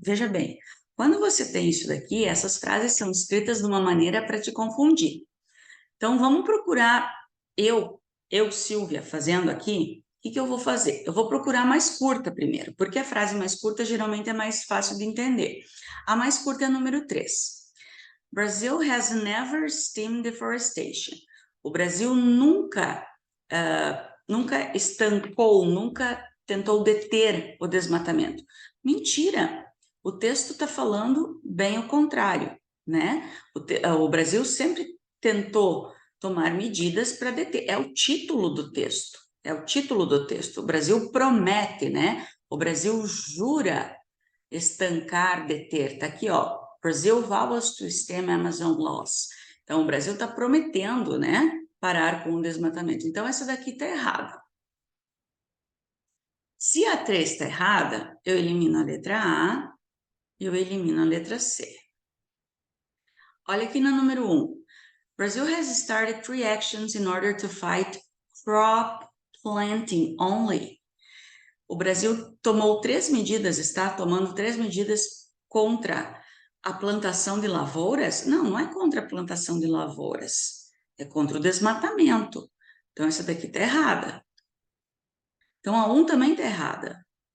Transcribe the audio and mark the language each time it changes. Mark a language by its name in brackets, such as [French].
[Portuguese] Veja bem, quando você tem isso daqui, essas frases são escritas de uma maneira para te confundir. Então vamos procurar Silvia, fazendo aqui, o que eu vou fazer? Eu vou procurar a mais curta primeiro, porque a frase mais curta geralmente é mais fácil de entender. A mais curta é a número 3. [English] Brazil has never stemmed deforestation. [Portuguese] O Brasil nunca estancou, nunca tentou deter o desmatamento. Mentira! O texto está falando bem o contrário, né? O Brasil sempre tentou tomar medidas para deter. É o título do texto. É o título do texto. O Brasil promete, né? O Brasil jura estancar, deter. Está aqui, ó. [English] Brazil vows to stem Amazon loss. [Portuguese] Então, o Brasil está prometendo, né, parar com o desmatamento. Então, essa daqui está errada. Se a 3 está errada, eu elimino a letra A e eu elimino a letra C. Olha aqui na número 1. [English] Brazil has started 3 actions in order to fight crop planting only. [Portuguese] O Brasil tomou 3 medidas, está tomando 3 medidas contra a plantação de lavouras? Não, não é contra a plantação de lavouras, é contra o desmatamento. Então, essa daqui está errada. Então, a 1 também está errada.